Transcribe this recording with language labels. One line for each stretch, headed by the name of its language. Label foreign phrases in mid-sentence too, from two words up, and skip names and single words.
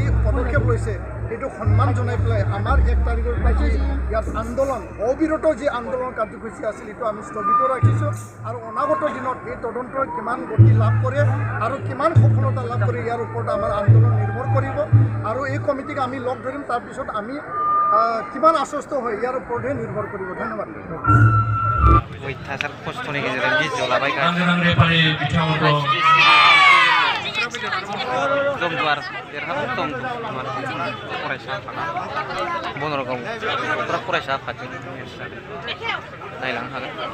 Assamese: পদক্ষেপ লৈছে এইটো সন্মান জনাই পেলাই আমাৰ 1 তাৰিখৰ পৰা ইয়াত আন্দোলন অবিৰত যি আন্দোলন কাৰ্যসূচী আছিল এইটো আমি স্থগিত ৰাখিছোঁ আৰু অনাগত দিনত এই তদন্তৰ কিমান গতি লাভ কৰে আৰু কিমান সফলতা লাভ কৰে ইয়াৰ ওপৰত আমাৰ আন্দোলন নিৰ্ভৰ কৰিব আৰু এই কমিটিক আমি লগ ধৰিম তাৰপিছত আমি কিমান আশ্বস্ত হয় ইয়াৰ ওপৰতহে নিৰ্ভৰ কৰিব ধন্যবাদ
Bodo: अयथासार खस्थ'नि गेजेरजों भिडिअ लाबाय जमदुवार देरहाबाय जमदुवार फरायसा आफादा बनरगाव फरायसा आफादजों नायलांनो हागोन